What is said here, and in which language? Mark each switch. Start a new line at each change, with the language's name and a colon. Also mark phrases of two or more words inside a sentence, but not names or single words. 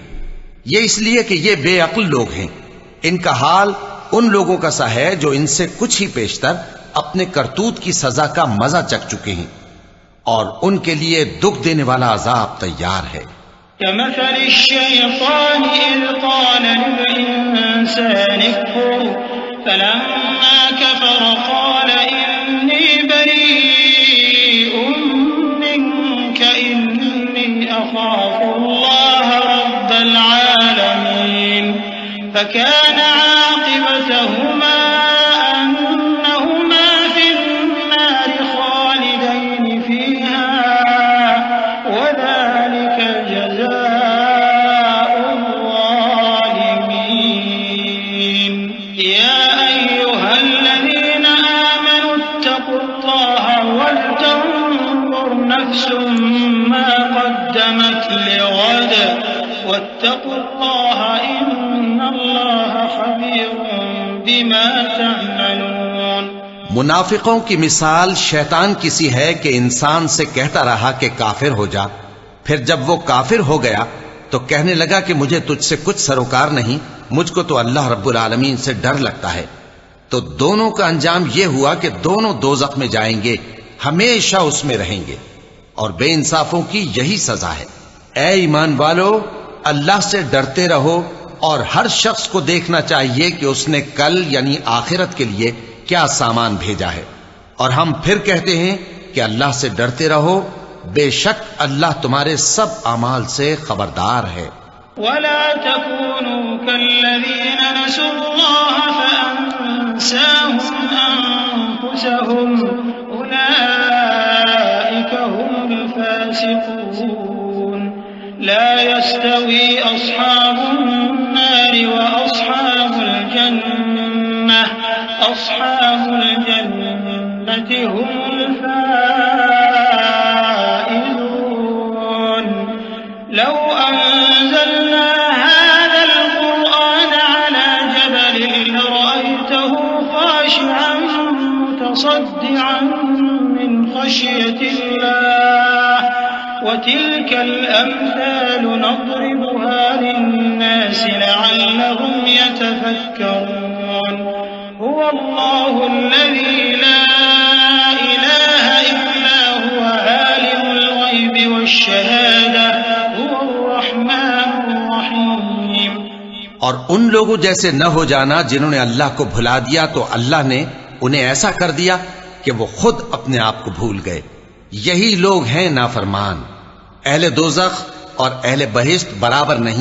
Urdu: یہ اس لیے کہ یہ بے عقل لوگ ہیں۔ ان کا حال ان لوگوں کا سا ہے جو ان سے کچھ ہی پیشتر اپنے کرتوت کی سزا کا مزا چکھ چکے ہیں، اور ان کے لیے دکھ دینے والا عذاب تیار ہے.
Arabic: كمثل الشيطان إذ قال للإنسان اكفر فلما كفر قال إني بريء منك إني أخاف الله رب العالمين فكان عاقبتهما أنهما في النار خالدين فيها وذلك جزاء الظالمين. يا أيها الذين آمنوا اتقوا الله ولتنظر نفس ما قدمت لغد واتقوا الله إن الله خبير بما تعملون.
Urdu: منافقوں کی مثال شیطان کسی ہے کہ انسان سے کہتا رہا کہ کافر ہو جا، پھر جب وہ کافر ہو گیا تو کہنے لگا کہ مجھے تجھ سے کچھ سروکار نہیں، مجھ کو تو
Arabic: الله رب العالمين
Urdu: سے ڈر لگتا ہے. تو دونوں کا انجام یہ ہوا کہ دونوں دوزخ میں جائیں گے، ہمیشہ اس میں رہیں گے، اور بے انصافوں کی یہی سزا ہے. اے ایمان والو، اللہ سے ڈرتے رہو، اور ہر شخص کو دیکھنا چاہیے کہ اس نے کل یعنی آخرت کے لیے کیا سامان بھیجا ہے. اور ہم پھر کہتے ہیں کہ اللہ سے ڈرتے رہو، بے شک اللہ تمہارے سب اعمال سے خبردار ہے.
Arabic: ولا تكونوا كالذين نسوا الله فأنساهم أنفسهم أولئك هم الفاسقون لا يستوي أصحاب النار وأصحاب الجنة هم الفائزون. لو أنزلنا هذا القرآن على جبل لرأيته خاشعا متصدعا من خشية الله وتلك الأمثال نضربها للناس لعلهم يتفكرون هو الله الذي لا إله إلا هو عالم الغيب والشهادة هو الرحمن الرحيم.
Urdu: اور ان لوگوں جیسے نہ ہو جانا جنہوں نے اللہ کو بھلا دیا تو اللہ نے انہیں ایسا کر دیا کہ وہ خود اپنے آپ کو بھول گئے. یہی لوگ ہیں نافرمان. اہل دوزخ اور اہل بہشت برابر نہیں.